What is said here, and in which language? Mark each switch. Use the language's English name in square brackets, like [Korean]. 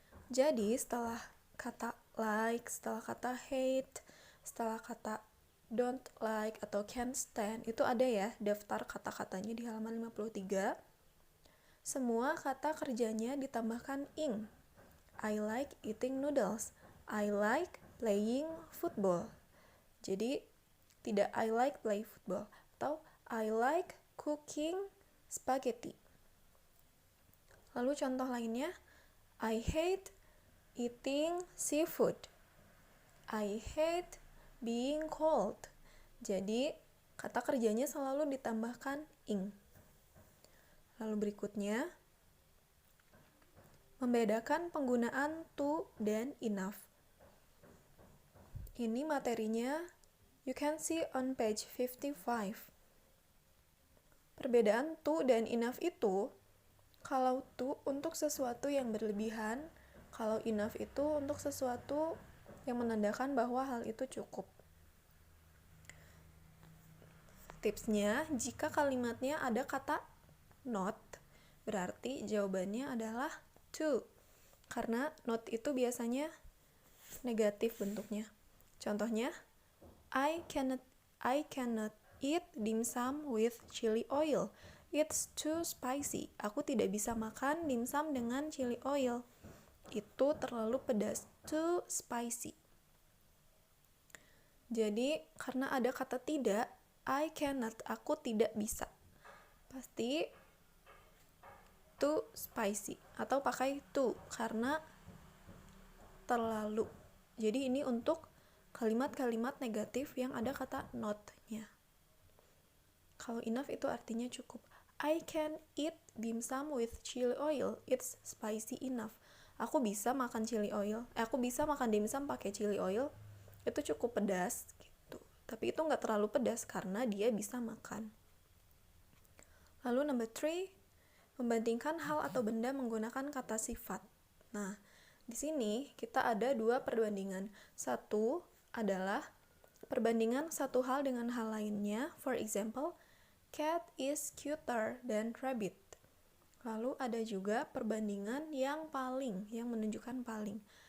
[Indonesian] Jadi, setelah kata like, setelah kata hate, setelah kata don't like atau can't stand, itu ada ya daftar kata-katanya di halaman 53. Semua kata kerjanya ditambahkan ing. [English] I like eating noodles. I like playing football. [Indonesian] Jadi tidak [English] I like play football atau I like cooking spaghetti. [Indonesian] Lalu contoh lainnya, [English] I hate eating seafood. I hate being cold. [Indonesian] Jadi, kata kerjanya selalu ditambahkan ing. Lalu berikutnya, membedakan penggunaan to dan enough. Ini materinya [English] you can see on page 55. [Indonesian] Perbedaan to dan enough itu, kalau to untuk sesuatu yang berlebihan, kalau enough itu untuk sesuatu yang menandakan bahwa hal itu cukup. Tipsnya, jika kalimatnya ada kata not, berarti jawabannya adalah to. Karena not itu biasanya negatif bentuknya. Contohnya, [English] I cannot eat dimsum with chili oil. It's too spicy. [Indonesian] Aku tidak bisa makan dimsum dengan chili oil. Itu terlalu pedas, too spicy. Jadi, karena ada kata tidak, I cannot, aku tidak bisa. Pasti too spicy atau pakai too karena terlalu. Jadi ini untuk kalimat-kalimat negatif yang ada kata not-nya. Kalau enough itu artinya cukup. [English] I can eat dimsum with chili oil. It's spicy enough. [Indonesian] Aku bisa makan dimsum pakai chili oil. Itu cukup pedas gitu. Tapi itu nggak terlalu pedas karena dia bisa makan. Lalu number 3, membandingkan hal atau benda menggunakan kata sifat. Nah, di sini kita ada 2 perbandingan. Satu adalah perbandingan satu hal dengan hal lainnya. [English] For example, cat is cuter than rabbit. [Indonesian] Lalu ada juga perbandingan yang menunjukkan paling.